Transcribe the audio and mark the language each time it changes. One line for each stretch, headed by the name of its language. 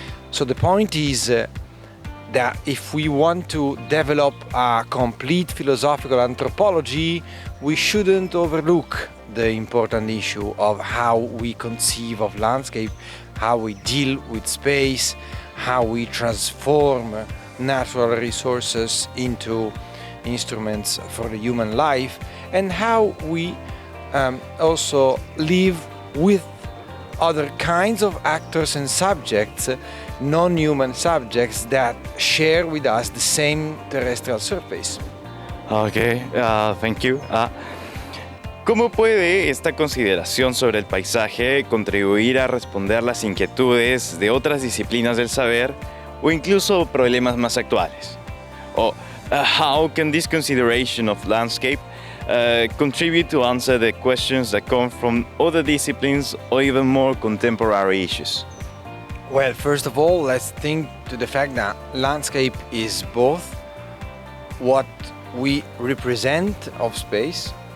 English: So the point is that if we want to develop a complete philosophical anthropology, we shouldn't overlook the important issue of how we conceive of landscape, how we deal with space, how we transform natural resources into instruments for the human life, and how we also live with other kinds of actors and subjects, non-human subjects that share with us the same terrestrial surface. Okay, thank you.
Spanish: ¿Cómo puede esta consideración sobre el paisaje contribuir a responder las inquietudes de otras disciplinas del saber o incluso problemas más actuales?
English: How can this consideration of landscape contribute to answer the questions that come from other disciplines or even more contemporary issues? Well, first of all, let's think to the fact that landscape is both what we represent of space.